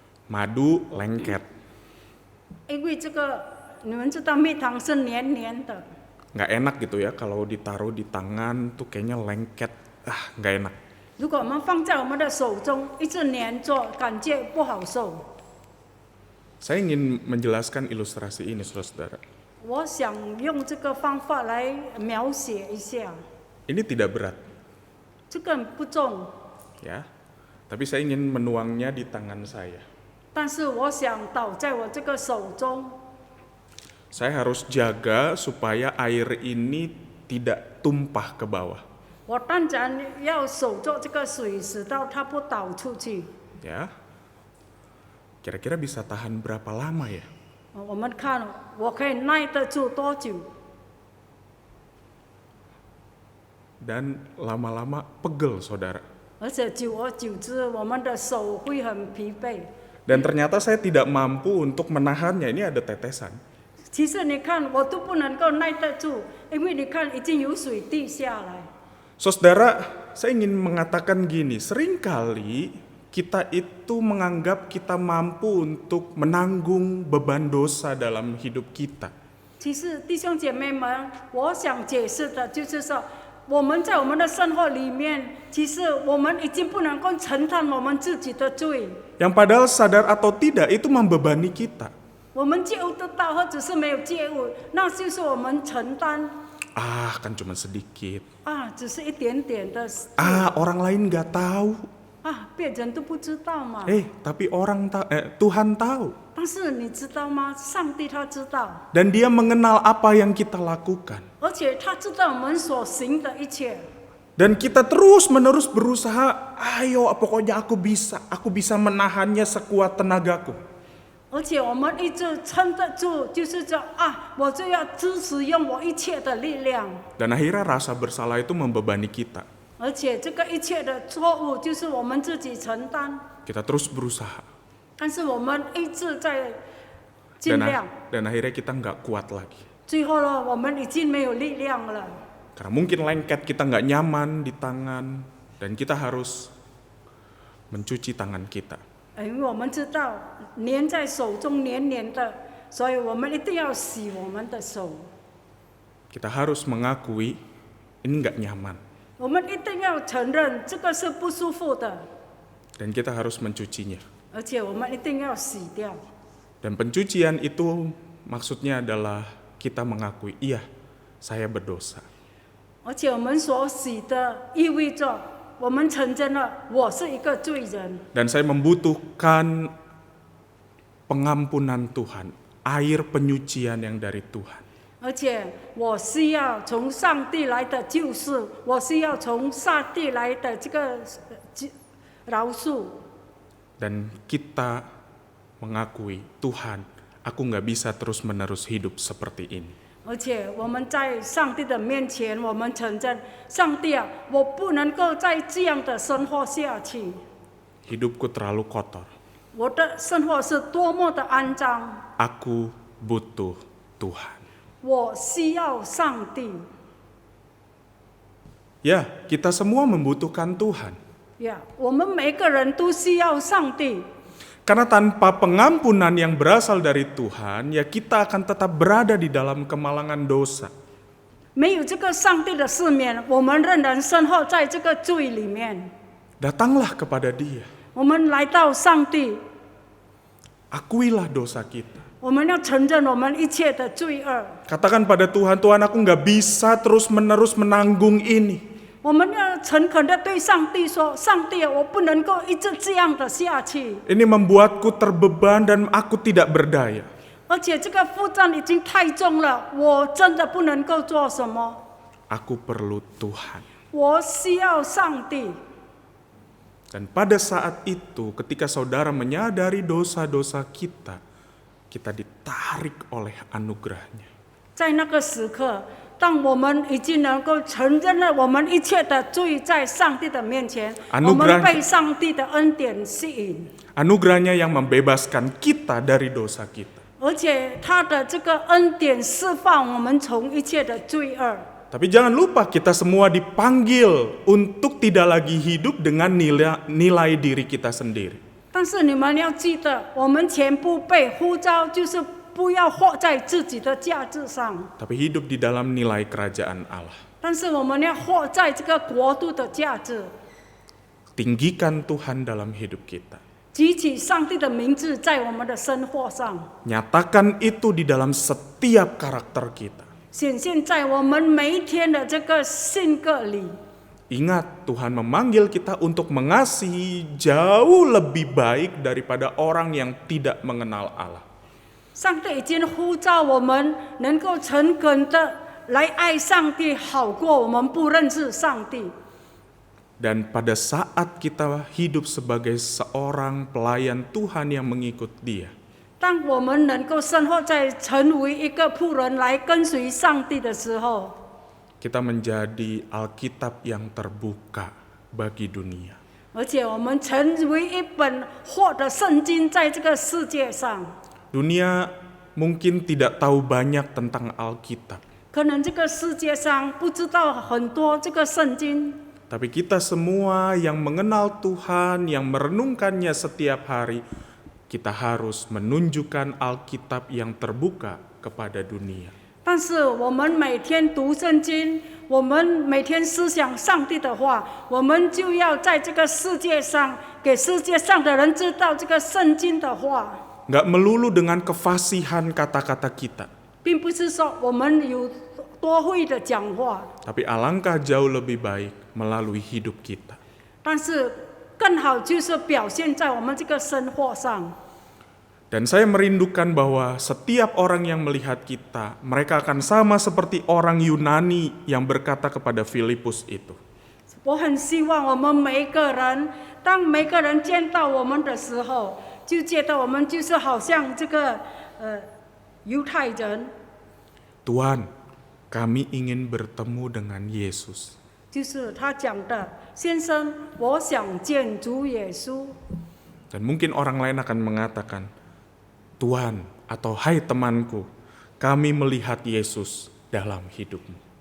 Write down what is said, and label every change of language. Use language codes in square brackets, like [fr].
[id] Madu lengket, [zh] 因为这个你们知道蜜糖是黏黏的， [id] nggak enak gitu ya kalau ditaruh di tangan tuh kayaknya lengket, nggak enak. [zh] 如果我们放在我们的手中，一直黏着，感觉不好受。 [id] Saya ingin menjelaskan ilustrasi ini, saudara. [zh] 我想用这个方法来描写一下， [id] Ini tidak berat, [zh] 这个不重， [id] ya. Tapi saya ingin menuangnya di tangan saya. [zh] 但是我想倒在我这个手中， [id] Saya harus jaga supaya air ini tidak tumpah ke bawah, [zh] 我当然要守住这个水，使到它不倒出去。 [id] ya. Kira-kira bisa tahan berapa lama ya? [zh] 我们看我可以耐得住多久？ [id] Dan lama-lama pegel, saudara. [zh] 而且久而久之，我们的手会很疲惫。 [id] Dan ternyata saya tidak mampu untuk menahannya. Ini ada tetesan. [zh] 其实你看，我都不能够耐得住，因为你看已经有水滴下来。 [id] Saudara, saya ingin mengatakan gini, seringkali kita itu menganggap kita mampu untuk menanggung beban dosa dalam hidup kita. [zh] 其实弟兄姐妹们，我想解释的就是说，我们在我们的生活里面，其实我们已经不能够承担我们自己的罪。 [id] Yang padahal sadar atau tidak itu membebani kita. [zh] 我们觉悟得到，或者是没有觉悟，那就是我们承担 [id] Kan cuma sedikit. [zh] 只是一点点的。 [id] Orang lain nggak tahu. [zh] 啊，别人都不知道嘛。 [id] Tapi Tuhan tahu. [zh] 但是你知道吗？上帝他知道， [id] Dan dia mengenal apa yang kita lakukan. [zh] 而且他知道我们所行的一切。 [id] Dan kita terus-menerus berusaha, ayo pokoknya aku bisa menahannya sekuat tenagaku. [zh] 而且我们一直撑得住，就是说啊，我就要支持用我一切的力量。 [id] Dan akhirnya rasa bersalah itu membebani kita. [zh] 而且这个一切的错误就是我们自己承担， [id] Kita terus berusaha. [zh] 但是我们一直在尽量， [id] Dan akhirnya kita nggak kuat lagi. [zh] 最后呢，我们已经没有力量了。 [id] Karena mungkin lengket, kita nggak nyaman di tangan. Dan kita harus mencuci tangan kita. [zh] 因为我们知道粘在手中黏黏的，所以我们一定要洗我们的手。 [id] Kita harus mengakui ini nggak nyaman. [zh] 我们一定要承认这个是不舒服的， [id] Dan kita harus mencucinya. [zh] 而且我们一定要洗掉。 [id] Dan pencucian itu maksudnya adalah kita mengakui, iya, saya berdosa. [zh] 而且我们所洗的意味着我们承认了我是一个罪人， [id] Dan saya membutuhkan pengampunan Tuhan, air penyucian yang dari Tuhan. [zh] 而且我需要从上帝来的救赎，我需要从上帝来的这个饶恕。 [id] Dan kita mengakui, Tuhan, aku nggak bisa terus-menerus hidup seperti ini. [zh] 而且我们在上帝的面前，我们承认，上帝啊，我不能够再这样的生活下去。 [id] Hidupku terlalu kotor. [zh] 我的生活是多么的肮脏， [id] Aku butuh Tuhan. [zh] 我需要上帝。 [id] Ya, kita semua membutuhkan Tuhan. [zh] 呀，我们每个人都需要上帝。 [id] Karena tanpa pengampunan yang berasal dari Tuhan, ya kita akan tetap berada di dalam kemalangan dosa. [zh] 没有这个上帝的赦免，我们仍然生活在这个罪里面。 [id] Datanglah kepada Dia. [zh] 我们来到上帝， [id] Akuilah dosa kita. [zh] 我们要承认我们一切的罪恶。 [id] Katakan pada Tuhan, Tuhan aku nggak bisa terus-menerus menanggung ini. [zh] 我们要诚恳的对上帝说：“上帝啊，我不能够一直这样的下去， [id] Ini membuatku terbeban dan aku tidak berdaya. [zh] 而且这个负担已经太重了，我真的不能够做什么。 [id] Aku perlu Tuhan. [zh] 我需要上帝。” [id] Dan pada saat itu, ketika saudara menyadari dosa-dosa kita, kita ditarik oleh anugerahnya. [zh] 在那个时刻，当我们已经能够承认了我们一切的罪在上帝的面前，我们被上帝的恩典吸引， [id] Anugerahnya yang membebaskan kita dari dosa kita. [zh] 而且他的这个恩典释放我们从一切的罪恶。 [id] Tapi jangan lupa kita semua dipanggil untuk tidak lagi hidup dengan nilai diri kita sendiri. [zh] 但是你们要记得，我们全部被呼召，就是不要活在自己的价值上， [id] Tapi hidup di dalam nilai kerajaan Allah. [zh] 但是我们要活在这个国度的价值， [id] Tinggikan Tuhan dalam hidup kita. [zh] 举起上帝的名字在我们的生活上， [id] Nyatakan itu di dalam setiap karakter kita. [zh] 显现在我们每一天的这个性格里。 [id] Ingat, Tuhan memanggil kita untuk mengasihi jauh lebih baik daripada orang yang tidak mengenal Allah. [zh] 上帝已经呼召我们能够诚恳的来爱上帝，好过我们不认识上帝。 [id] Dan pada saat kita hidup sebagai seorang pelayan Tuhan yang mengikut Dia, [zh] 当我们能够生活在成为一个仆人来跟随上帝的时候， [id] kita menjadi Alkitab yang terbuka bagi dunia. [zh] 而且我们成为一本活的圣经，在这个世界上， [id] Dunia mungkin tidak tahu banyak tentang Alkitab, [zh] 可能这个世界上不知道很多这个圣经， [id] tapi kita semua yang mengenal Tuhan, yang merenungkannya setiap hari, kita harus menunjukkan Alkitab yang terbuka kepada dunia. [zh] 但是我们每天读圣经，我们每天思想上帝的话，我们就要在这个世界上给世界上的人知道这个圣经的话， [id] Nggak melulu dengan kefasihan kata-kata kita, [zh] 并不是说我们有多会的讲话， [id] tapi alangkah jauh lebih baik melalui hidup kita. [zh] 但是更好就是表现在我们这个生活上。 [id] Dan saya merindukan bahwa setiap orang yang melihat kita, mereka akan sama seperti orang Yunani yang berkata kepada Filipus itu. [zh] 我很希望我们每一个人，当每个人见到我们的时候，就觉得我们就是好像这个犹太人， [id] Tuhan, kami ingin bertemu dengan Yesus. [zh] 就是他讲的，先生，我想见主耶稣。 [id] Dan mungkin orang lain akan mengatakan, Tuhan atau hai temanku, kami melihat Yesus dalam hidupmu.